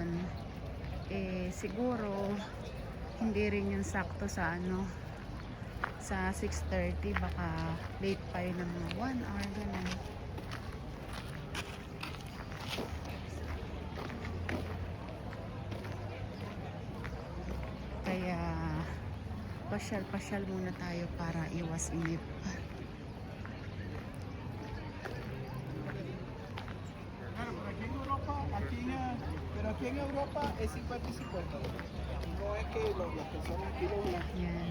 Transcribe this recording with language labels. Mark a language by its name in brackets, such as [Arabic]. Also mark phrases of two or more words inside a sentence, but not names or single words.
[Filipino] Eh, siguro hindi rin yung sakto sa ano, sa 6:30, baka late pa yun ng mga 1 hour ganun. Kaya pasyal-pasyal muna tayo para iwas inip. [Spanish] Claro, pero aquí en Europa es 50 y 50. No es que las personas aquí lo vean. [Filipino] Yan.